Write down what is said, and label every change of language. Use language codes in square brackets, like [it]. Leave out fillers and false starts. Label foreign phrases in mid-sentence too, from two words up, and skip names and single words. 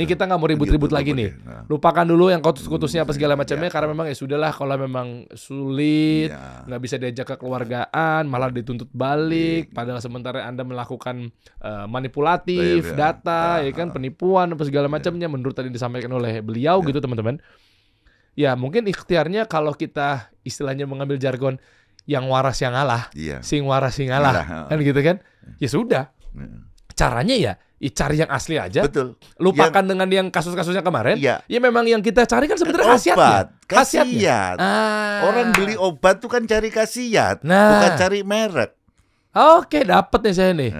[id] Ini kita nggak mau ribut-ribut lagi nih. Lupakan dulu yang kutus-kutusnya apa segala macamnya, karena memang ya sudahlah, kalau memang sulit, nggak bisa diajak kekeluargaan, malah dituntut balik, padahal sementara Anda melakukan manipulatif data, ya kan, penipuan apa segala macamnya, menurut tadi disampaikan oleh beliau gitu teman-teman. Ya mungkin ikhtiarnya kalau kita istilahnya mengambil jargon yang waras yang ngalah, [jv] sing waras sing ngalah, [id] kan gitu kan? Ya sudah. Caranya ya cari yang asli aja. Betul. Lupakan dengan yang kasus-kasusnya kemarin. Ya memang yang kita cari kan sebenarnya khasiatnya. Orang beli obat tuh kan cari khasiat, bukan cari merek. Oke, dapet nih saya nih.